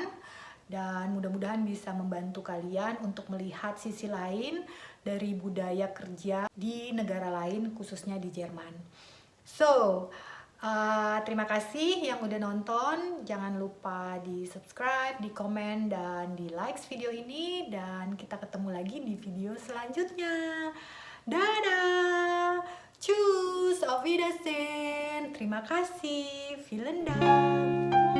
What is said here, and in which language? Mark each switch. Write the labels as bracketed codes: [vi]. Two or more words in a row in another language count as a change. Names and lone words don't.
[id] Dan mudah-mudahan bisa membantu kalian untuk melihat sisi lain dari budaya kerja di negara lain, khususnya di Jerman. So, terima kasih yang udah nonton. Jangan lupa di subscribe, di komen, dan di like video ini. Dan kita ketemu lagi di video selanjutnya. Dadah! [de] Tschüss! Auf Wiedersehen! [id] Terima kasih! [de] Vielen Dank!